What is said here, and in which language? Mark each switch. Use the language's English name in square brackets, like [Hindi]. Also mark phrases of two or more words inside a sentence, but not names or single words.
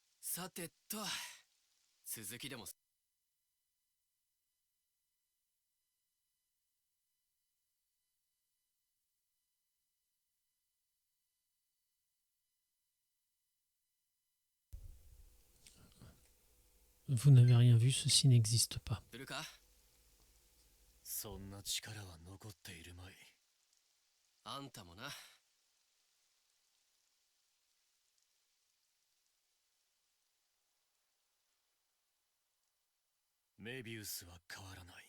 [Japanese] さてと、続きでも。 [French] Vous n'avez rien vu, ceci n'existe pas. [Japanese] するか。そんな力は残っているまい。あんたもな。メビウスは変わらない。